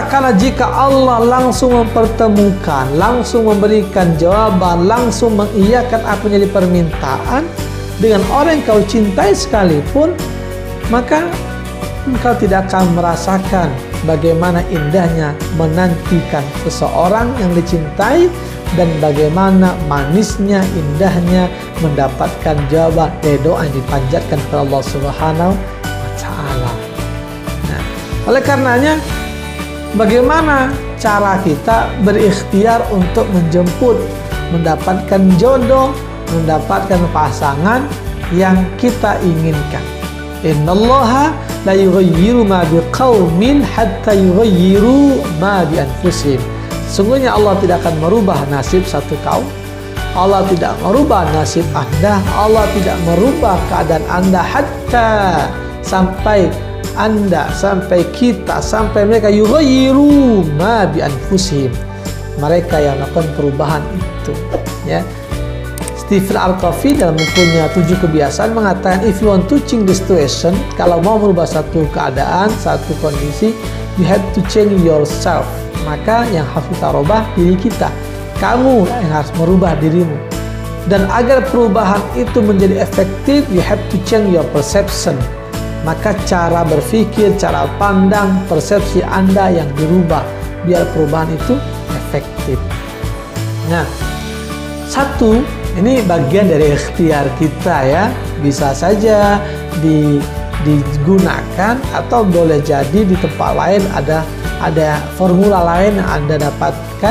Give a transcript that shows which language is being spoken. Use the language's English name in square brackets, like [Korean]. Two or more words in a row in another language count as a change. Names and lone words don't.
[Indonesian] Karena jika Allah langsung mempertemukan, langsung memberikan jawaban, langsung mengiyakan apa yang jadi permintaan, dengan orang yang kau cintai sekalipun, maka engkau tidak akan merasakan bagaimana indahnya menantikan seseorang yang dicintai dan bagaimana manisnya, indahnya mendapatkan jawaban dari doa yang dipanjatkan kepada Allah [Arabic] سبحانه وتعالى. [Indonesian] Nah, oleh karenanya, bagaimana cara kita berikhtiar untuk menjemput, mendapatkan jodoh, mendapatkan pasangan yang kita inginkan. [Arabic] إن الله لا يغير ما بقوم حتى يغيروا ما بأنفسهم. [Indonesian] Sungguhnya Allah tidak akan merubah nasib satu kaum. Allah tidak merubah nasib Anda. Allah tidak merubah keadaan Anda hatta sampai Anda, sampai kita, sampai mereka [Arabic] يغيروا ما بأنفسهم. [Indonesian] Mereka yang melakukan perubahan itu, ya. Stephen Al-Covey dalam bukunya 7 Kebiasaan mengatakan, [English] if you want to change the situation, [Indonesian] kalau mau merubah satu keadaan, satu kondisi, [English] you have to change yourself. [Indonesian] Maka yang harus kita rubah diri kita. Kamu yang harus merubah dirimu. Dan agar perubahan itu menjadi efektif, [English] you have to change your perception. [Indonesian] Maka cara berpikir, cara pandang, persepsi Anda yang dirubah biar perubahan itu efektif. Nah, satu, ini bagian dari ikhtiar kita, ya. Bisa saja digunakan atau boleh jadi di tempat lain ada formula lain yang Anda dapatkan.